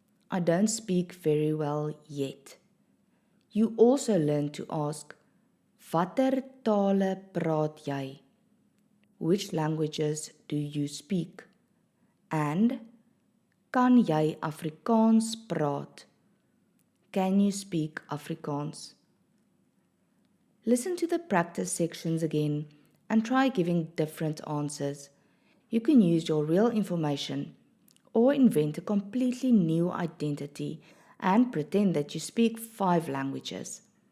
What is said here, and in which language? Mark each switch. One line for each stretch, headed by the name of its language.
English: I don't speak very well yet. You also learn to ask,
Afrikaans: watter tale praat jy?
English: Which languages do you speak?
Afrikaans: And, kan jy Afrikaans praat?
English: Can you speak Afrikaans? Listen to the practice sections again and try giving different answers. You can use your real information or invent a completely new identity and pretend that you speak 5 languages.